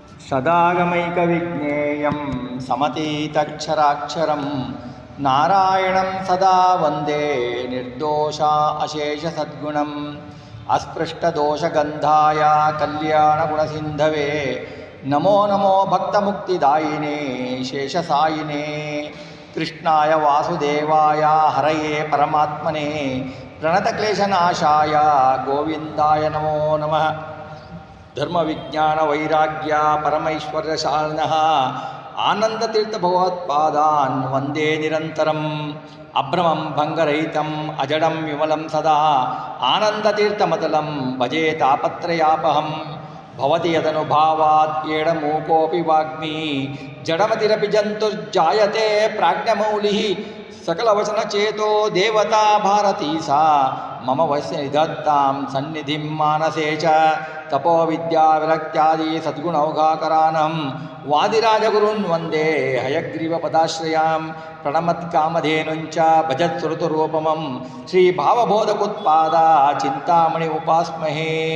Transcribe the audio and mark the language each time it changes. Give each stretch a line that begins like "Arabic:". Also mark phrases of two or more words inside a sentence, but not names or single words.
Sanskrit: ಸದಾಗಮೈಕವಿಜ್ಞೇಯಂ ಸಮತೀತಕ್ಷರಾಕ್ಷರಂ ನಾರಾಯಣಂ ಸದಾ ವಂದೇ ನಿರ್ದೋಷ ಅಶೇಷ ಸದ್ಗುಣಂ ಅಸ್ಪೃಷ್ಟದೋಷಗಂಧಾಯ ಕಲ್ಯಾಣಗುಣಸಿಂಧವೇ ನಮೋ ನಮೋ ಭಕ್ತಮುಕ್ತಿದಾಯಿನೇ ಶೇಷಸಾಯಿನೇ ಕೃಷ್ಣಾಯ ವಾಸುದೇವಾಯ ಹರಯೇ ಪರಮಾತ್ಮನೇ ಪ್ರಣತಕ್ಲೇಶನಾಶಾಯ ಗೋವಿಂದಾಯ ನಮೋ ನಮಃ. ಧರ್ಮವಿಜ್ಞಾನ ವೈರಾಗ್ಯ ಪರಮೈಶ್ವರ್ಯಶಾಲಿನಃ ಆನಂದತೀರ್ಥ ಭಗವತ್ಪಾದಾನ್ ವಂದೇ ನಿರಂತರಂ ಅಭ್ರಮಂ ಭಂಗರಹಿತಂ ಅಜಡಂ ವಿಮಲಂ ಸದಾ ಆನಂದತೀರ್ಥಮತಲಂ ಭಜೆ ತಾಪತ್ರಯಾಪಹಂ ಭವತಿ ಯದನುಭಾವಾತ್ ಏಡಮೂಕೋಪಿ ವಾಗ್ಮಿ ಜಡಮತಿರಪಿ ಜಂತುರ್ಜಾಯತೆ ಪ್ರಾಜ್ಞಮೌಲಿಃ ಸಕಲವಚನಚೇತೋ ದೇವತಾ ಭಾರತೀ ಸಾ ಮಮ ವಶ್ಯ ನಿಧತ್ತಾಂ ಸನ್ನಿಧಿಂ ಮಾನಸೇ ಚ ತಪೋ ವಿದ್ಯಾ ವಿರಕ್ತ್ಯಾದಿ ಸದ್ಗುಣೌಘಾಕರಾನಂ ವಾದಿರಾಜಗುರುನ್ ವಂದೇ ಹಯಗ್ರೀವ ಪದಾಶ್ರಯಾಂ ಪ್ರಣಮತ್ ಕಾಮಧೇನುಂಚ ಭಜತ್ ಸುರತುರೂಪಮಂ ಶ್ರೀ ಭಾವಬೋಧಕುತ್ಪಾದ ಚಿಂತಾಮಣಿ ಉಪಾಸ್ಮಹೇ.